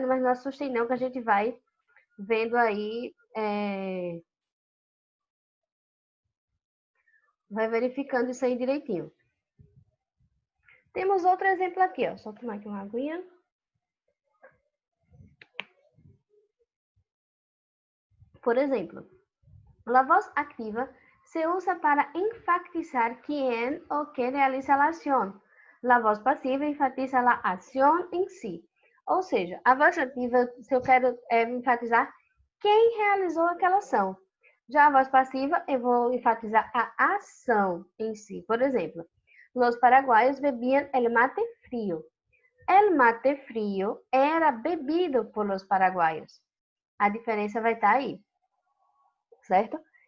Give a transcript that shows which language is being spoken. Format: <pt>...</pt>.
<pt>Mas não assustem não, que a gente vai vendo aí, vai verificando isso aí direitinho. Temos outro exemplo aqui, ó. Só tomar aqui uma aguinha. Por exemplo, a voz ativa se usa para enfatizar</pt> <es>quién o qué realiza la acción.</es> <pt>A voz passiva enfatiza a ação em si. Ou seja, a voz ativa, se eu quero enfatizar quem realizou aquela ação. Já a voz passiva, eu vou enfatizar a ação em si. Por exemplo,</pt> <es>los paraguaios bebiam el mate frío. El mate frío era bebido por los paraguaios.</es> <pt>A diferença vai estar aí, certo?</pt>